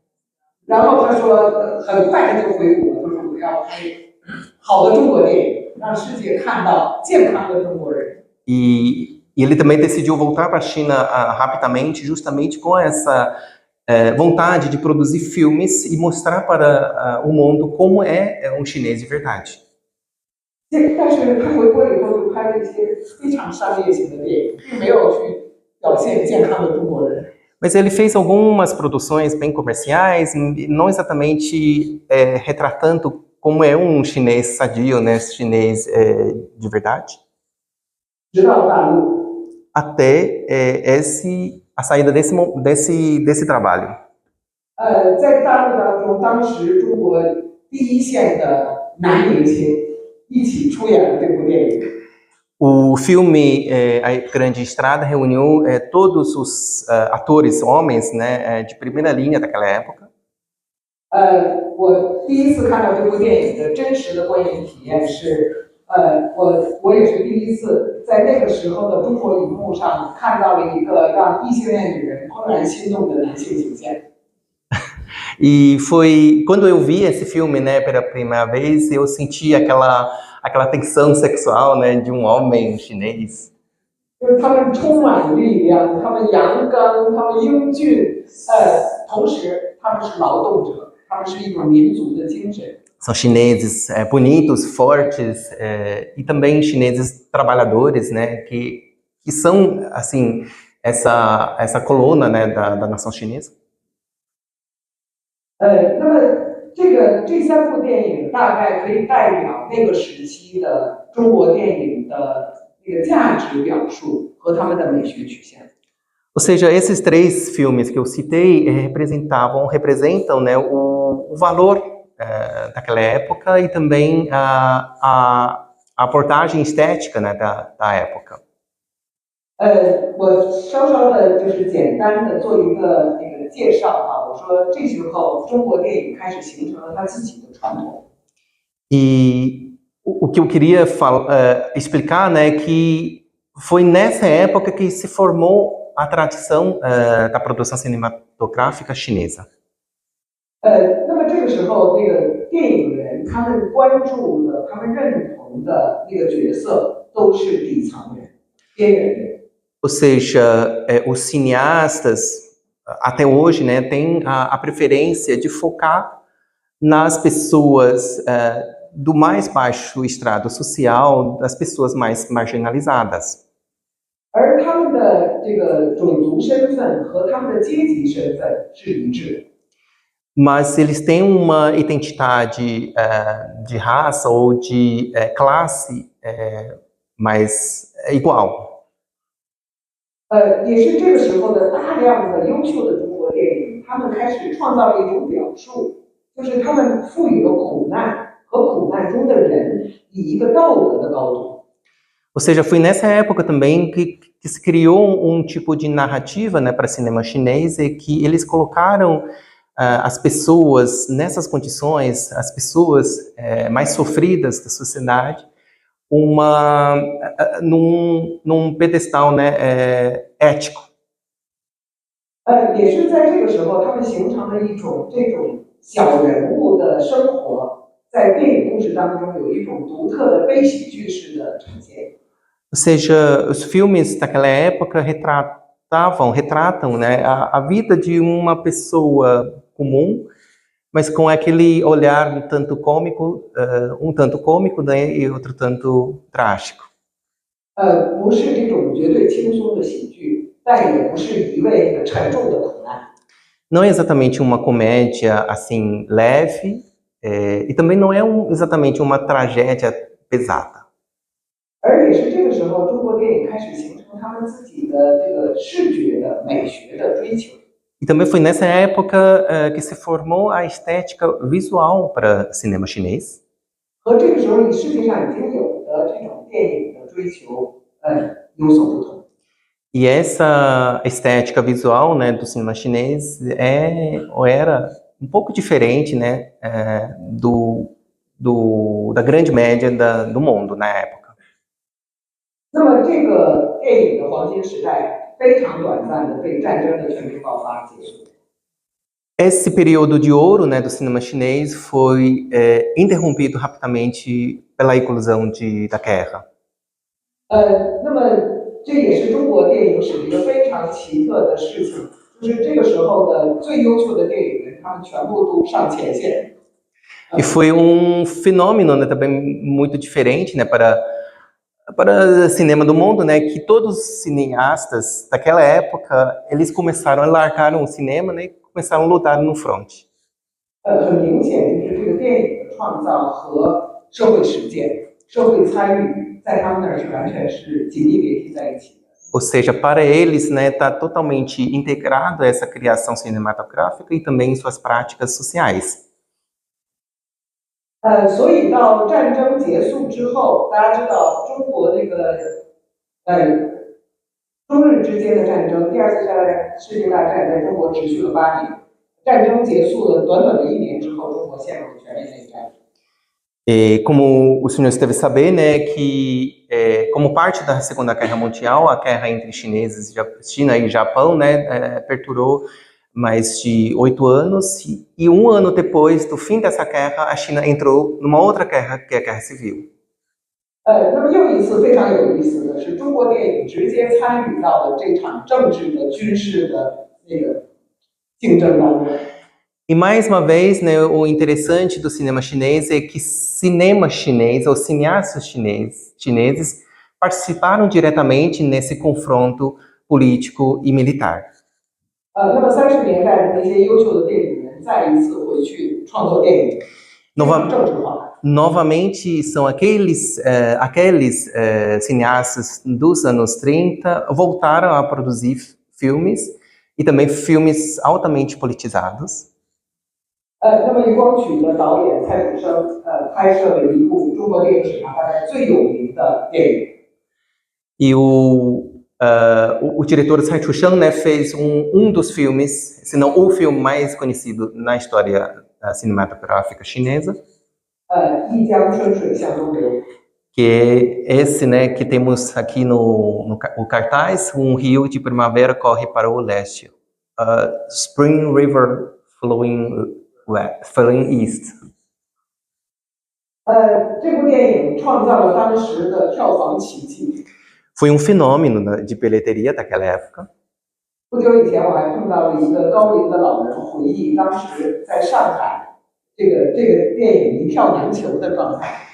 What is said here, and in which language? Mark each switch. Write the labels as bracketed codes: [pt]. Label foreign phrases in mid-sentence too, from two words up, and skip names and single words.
[pt] E ele também decidiu voltar para a China rapidamente, justamente com essa vontade de produzir filmes e mostrar para o mundo como é um chinês de verdade. [zh] 但是他回国以后就拍拍了一些非常商业性的电影，并没有去表现健康的中国人。 [pt] Mas ele fez algumas produções bem comerciais, não exatamente retratando como é um chinês sadio, né, chinês de verdade. [zh] 直到大陆， [pt] Até a saída desse trabalho. [zh] 在大陆当中，当时中国第一线的男明星一起出演了这部电影。 [pt] O filme A Grande Estrada reuniu todos os atores homens, né, de primeira linha daquela época. [zh] 我第一次看到这部电影的真实的观影体验是，我也是第一次在那个时候的中国荧幕上看到了一个让异性恋女人怦然心动的男性形象。 [pt] E foi quando eu vi esse filme, né, pela primeira vez, eu senti aquela tensão sexual, né, de um homem chinês. [zh] 就是他们充满力量，他们阳刚，他们英俊，同时他们是劳动者，他们是一种民族的精神。 [pt] São chineses bonitos, fortes, e também chineses trabalhadores, né, que são assim essa coluna, né, da nação chinesa. [zh] 那么这三部电影大概可以代表那个时期的中国电影的那个价值表述和他们的美学曲线。 [pt] Ou seja, esses 3 filmes que eu citei representam, né, o valor daquela época e também a abordagem estética, né, da época. [zh] 我稍稍的就是简单的做一个那个介绍啊，我说这时候中国电影开始形成了它自己的传统。 [pt] E o que eu queria explicar, né, é que foi nessa época que se formou a tradição da produção cinematográfica chinesa. [zh] 那么这个时候，那个电影人他们关注的、他们认同的那个角色都是底层人、边缘人。 [pt] Ou seja, os cineastas, até hoje, né, têm a preferência de focar nas pessoas do mais baixo estrato social, das pessoas mais marginalizadas. [zh] 而他们的这个种族身份和他们的阶级身份是一致的。 [pt] Mas eles têm uma identidade de raça ou de classe mais igual. [zh] 也是这个时候的大量的优秀的中国电影，他们开始创造了一种表述，就是他们赋予了苦难和苦难中的人以一个道德的高度。 [pt] Ou seja, foi nessa época também que se criou um tipo de narrativa, né, para cinema chinês, e que eles colocaram as pessoas nessas condições, as pessoas mais sofridas da sociedade, num pedestal, né, ético. [zh] 也是在这个时候，他们形成了一种这种小人物的生活，在电影故事当中有一种独特的悲喜剧式的呈现。 [pt] Ou seja, os filmes daquela época retratam, né, a vida de uma pessoa comum, mas com aquele olhar um tanto cômico, né, e outro tanto trágico. [zh] 不是这种绝对轻松的喜剧，但也不是一味的沉重的苦难。 [pt] Não é exatamente uma comédia assim leve, e também não é exatamente uma tragédia pesada. [zh] 而也是这个时候，中国电影开始形成他们自己的这个视觉的美学的追求。 [pt] E também foi nessa época que se formou a estética visual para o cinema chinês. [zh] 和这个时候你世界上已经有的这种电影的追求，有所不同。 [pt] E essa estética visual, né, do cinema chinês era um pouco diferente, né, da grande média do mundo na época. [zh] 那么这个电影的黄金时代非常短暂的被战争的全面爆发结束。 [pt] Esse período de ouro, né, do cinema chinês foi interrompido rapidamente pela eclosão da guerra. [zh] 那么这也是中国电影史一个非常奇特的事情，就是这个时候的最优秀的电影人，他们全部都上前线。 [pt] E foi um fenômeno, né, também muito diferente, né, para para o cinema do mundo, né, que todos os cineastas daquela época, eles começaram a largar o cinema, né, e começaram a lutar no front. [zh] 很明显就是这个电影的创造和社会实践、社会参与，在他们那儿是完全是紧密联系在一起的。 [pt] Ou seja, para eles, né, está totalmente integrado essa criação cinematográfica e também suas práticas sociais. [zh] 所以到战争结束之后，大家知道中国那个中日之间的战争，第二次世界大战在中国持续了8年，战争结束了短短的1年之后，中国陷入了全面内战。 [pt] E como o senhor deve saber, né, que como parte da Segunda Guerra Mundial, a guerra entre China e Japão, né, perdurou mais de 8 anos e 1 ano depois do fim dessa guerra, a China entrou numa outra guerra, que é a Guerra Civil. [zh] 那么又一次非常有意思的是，中国电影直接参与到了这场政治的、军事的那个竞争当中。 [pt] E mais uma vez, né, o interessante do cinema chinês é que cinema chinês ou cineastas chineses participaram diretamente nesse confronto político e militar. [zh] 那么30年代的那些优秀的电影人再一次回去创作电影，政治化。 [pt] Novamente, são aqueles cineastas dos anos 30 voltaram a produzir filmes e também filmes altamente politizados. [zh] 那么余光曲的导演蔡楚生拍摄了一部中国电影史上大概最有名的电影。 [pt] E o diretor Tsai Chu-sheng, né, fez dos filmes, se não o filme mais conhecido na história cinematográfica chinesa. [zh] 一江春水向东流。 [pt] Que é esse, né, que temos aqui no cartaz, rio de primavera corre para o leste. Spring River flowing east. [zh] 这部电影创造了当时的票房奇迹。 [pt] Foi fenômeno de bilheteria daquela época. [zh] 不久以前，我还碰到了一个高龄的老人回忆当时在上海这个电影一票难求的状态。